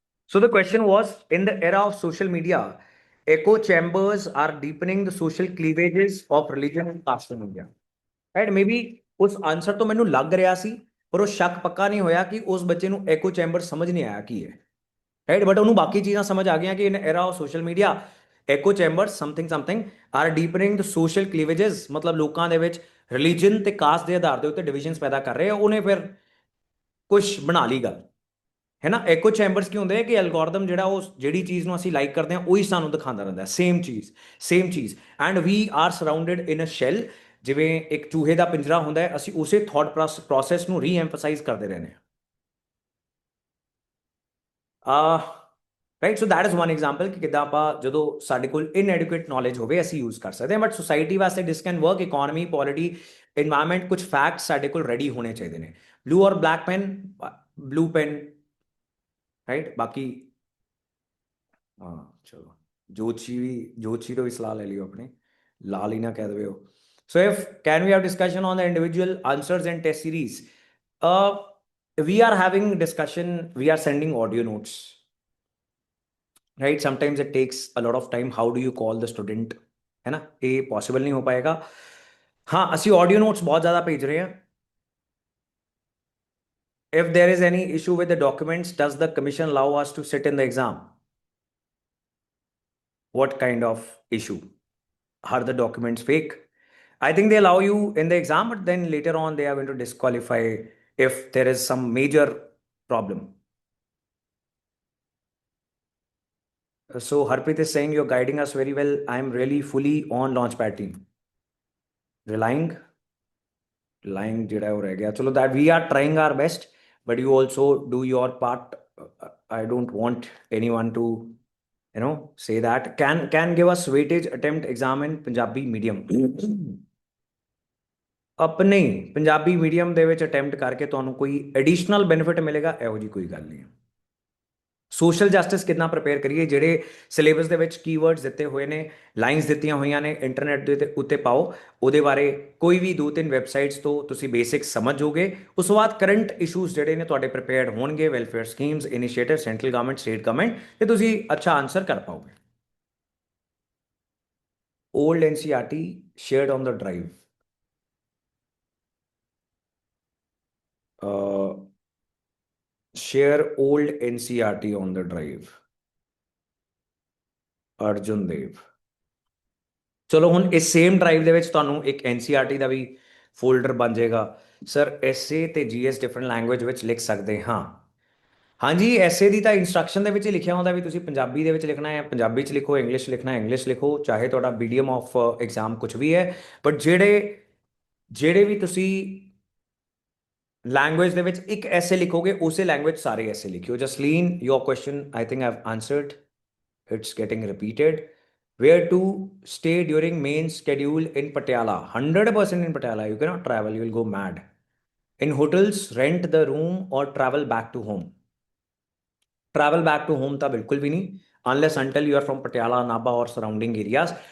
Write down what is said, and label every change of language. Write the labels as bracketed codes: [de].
[en] So the question was, in the era of social media, echo chambers are deepening the social cleavages of religion and caste in India. Right? [pa] Maybe ਉਸ answer ਤੋਂ ਮੈਨੂੰ ਲੱਗ ਰਿਹਾ ਸੀ ਪਰ ਉਹ ਸ਼ੱਕ ਪੱਕਾ ਨਹੀਂ ਹੋਇਆ ਕਿ ਉਸ ਬੱਚੇ ਨੂੰ ਐਕੋ ਚੈਂਬਰ ਸਮਝ ਨਹੀਂ ਆਇਆ ਕੀ ਹੈ, ਰਾਈਟ। ਬਟ ਉਹਨੂੰ ਬਾਕੀ ਚੀਜ਼ਾਂ ਸਮਝ ਆ ਗਈਆਂ ਕਿ [en] in era of social media echo chamber something are deepening the social cleavages, [pa] ਮਤਲਬ ਲੋਕਾਂ ਦੇ ਵਿੱਚ ਰਿਲੀਜਨ ਤੇ ਕਾਸਟ ਦੇ ਆਧਾਰ ਦੇ ਉੱਤੇ ਡਿਵੀਜ਼ਨਸ ਪੈਦਾ ਕਰ ਰਹੇ ਆ। ਉਹਨੇ ਫਿਰ ਕੁਝ ਬਣਾ ਲਈ ਗੱਲ, ਹੈ ਨਾ। ਐਕੋ ਚੈਂਬਰਸ ਕੀ ਹੁੰਦੇ ਆ ਕਿ ਐਲਗੋਰਿਦਮ ਜਿਹੜਾ ਉਹ ਜਿਹੜੀ ਚੀਜ਼ ਨੂੰ ਅਸੀਂ ਲਾਈਕ ਕਰਦੇ ਹਾਂ ਉਹੀ ਸਾਨੂੰ ਦਿਖਾਉਂਦਾ ਰਹਿੰਦਾ, ਸੇਮ ਚੀਜ਼ [en] And we are surrounded in a shell. [pa] ਜਿਵੇਂ ਇੱਕ ਚੂਹੇ ਦਾ ਪਿੰਜਰਾ ਹੁੰਦਾ ਹੈ, ਅਸੀਂ ਉਸੇ ਥਾਟ ਪ੍ਰੋਸੈਸ ਨੂੰ ਰੀਐਮਫਸਾਈਜ਼ ਕਰਦੇ ਰਹਿੰਦੇ ਹਾਂ। [en] right, so that is one example [pa] ਕਿ ਕਿੱਦਾਂ ਆਪਾਂ ਜਦੋਂ ਸਾਡੇ ਕੋਲ ਇਨਐਡੁਕੇਟ ਨੌਲੇਜ ਹੋਵੇ ਅਸੀਂ ਯੂਜ਼ ਕਰ ਸਕਦੇ ਹਾਂ। ਬਟ ਸੋਸਾਇਟੀ ਵਾਸਤੇ [en] this can work, [pa] economy, polity, environment, ਕੁਝ ਫੈਕਟਸ ਸਾਡੇ ਕੋਲ ਰੈਡੀ ਹੋਣੇ ਚਾਹੀਦੇ ਨੇ। [en] Blue ਔਰ black pen, blue pen, right. [pa] ਬਾਕੀ ਹਾਂ ਚਲੋ ਜੋਤਸ਼ੀ ਤੋਂ ਵੀ ਸਲਾਹ ਲੈ ਲਿਓ ਆਪਣੀ, ਲਾਲ ਹੀ ਨਾ ਕਹਿ ਦੇਵੇ ਉਹ। [en] So if can we have discussion on the individual answers and test series? We are having discussion, we are sending audio notes, right? Sometimes it takes a lot of time. How do you call the student, [hi] है ना, ये possible नहीं हो पाएगा। हाँ ਅਸੀਂ audio notes बहुत ज़्यादा भेज रहे हैं। [en] If there is any issue with the documents, does the commission allow us to sit in the exam? What kind of issue? Are the documents fake? I think they allow you in the exam, but then later on they are going to disqualify if there is some major problem. So Harpreet is saying you're guiding us very well. I'm really fully on Launchpad team. Relying, relying [pa] ਜਿਹੜਾ ਉਹ ਰਹਿ ਗਿਆ ਚਲੋ [en] that we are trying our best, but you also do your part. I don't want anyone to say that. Can give us weightage attempt exam in Punjabi medium. [pa] ਆਪਣੇ Punjabi medium ਦੇ ਵਿੱਚ attempt ਕਰਕੇ ਤੁਹਾਨੂੰ ਕੋਈ ਐਡੀਸ਼ਨਲ ਬੈਨੀਫਿਟ ਮਿਲੇਗਾ ਇਹੋ ਜੀ ਕੋਈ ਗੱਲ ਨਹੀਂ ਹੈ। ਸੋਸ਼ਲ ਜਸਟਿਸ ਕਿੰਨਾ ਪ੍ਰਪੇਅਰ ਕਰੀਏ, ਜਿਹੜੇ ਸਿਲੇਬਸ ਦੇ ਵਿੱਚ ਕੀਵਰਡਸ ਦਿੱਤੇ ਹੋਏ ਨੇ, ਲਾਈਨਸ ਦਿੱਤੀਆਂ ਹੋਈਆਂ ਨੇ, ਇੰਟਰਨੈਟ ਦੇ ਉੱਤੇ ਪਾਓ, ਉਹਦੇ ਬਾਰੇ ਕੋਈ ਵੀ 2-3 ਵੈਬਸਾਈਟਸ ਤੋਂ ਤੁਸੀਂ ਬੇਸਿਕਸ ਸਮਝ ਜਾਓਗੇ। ਉਸ ਤੋਂ ਬਾਅਦ ਕਰੰਟ ਇਸ਼ੂਜ਼ ਜਿਹੜੇ ਨੇ ਤੁਹਾਡੇ ਪ੍ਰਿਪੇਅਰਡ ਹੋਣਗੇ, welfare schemes, initiative, central government, state government, ਤੇ ਤੁਸੀਂ ਅੱਛਾ ਆਨਸਰ ਕਰ ਪਾਓਗੇ। [en] Old NCERT shared on the drive. Share old NCERT on the drive. [pa] Arjun ਦੇਵ। ਚਲੋ ਹੁਣ ਇਸ ਸੇਮ ਡਰਾਈਵ ਦੇ ਵਿੱਚ ਤੁਹਾਨੂੰ ਇੱਕ NCERT ਦਾ ਵੀ ਫੋਲਡਰ ਬਣ ਜਾਏਗਾ। ਸਰ ਐਸਏ ਤੇ GS ਡਿਫਰੈਂਟ ਲੈਂਗੁਏਜ ਵਿੱਚ ਲਿਖ ਸਕਦੇ ਹਾਂ। ਹਾਂਜੀ, ਐਸਏ ਦੀ ਤਾਂ ਇੰਸਟਰਕਸ਼ਨ ਦੇ ਵਿੱਚ ਹੀ ਲਿਖਿਆ ਹੁੰਦਾ ਵੀ ਤੁਸੀਂ ਪੰਜਾਬੀ ਦੇ ਵਿੱਚ ਲਿਖਣਾ ਹੈ, ਪੰਜਾਬੀ 'ਚ ਲਿਖੋ, ਇੰਗਲਿਸ਼ ਲਿਖਣਾ ਹੈ, ਇੰਗਲਿਸ਼ ਲਿਖੋ, ਚਾਹੇ ਤੁਹਾਡਾ ਮੀਡੀਅਮ ਆਫ ਐਗਜ਼ਾਮ ਕੁਝ ਵੀ ਹੈ। ਬਟ ਜਿਹੜੇ ਵੀ ਤੁਸੀਂ ਲੈਂਗੁਏਜ ਦੇ ਵਿੱਚ ਇੱਕ ਐਸੇ ਲਿਖੋਗੇ, ਉਸੇ ਲੈਂਗੁਏਜ ਸਾਰੇ ਐਸੇ ਲਿਖਿਓ। [en] Jasleen, your question I think I've answered, it's getting repeated. Where to stay during main schedule in Patiala? 100% in Patiala. You cannot travel, you will go mad. In hotels, rent the room or travel back to home. Travel back to home [pa] ta bilkul bhi nahi, [en] unless until you are from Patiala, Nabha or surrounding areas.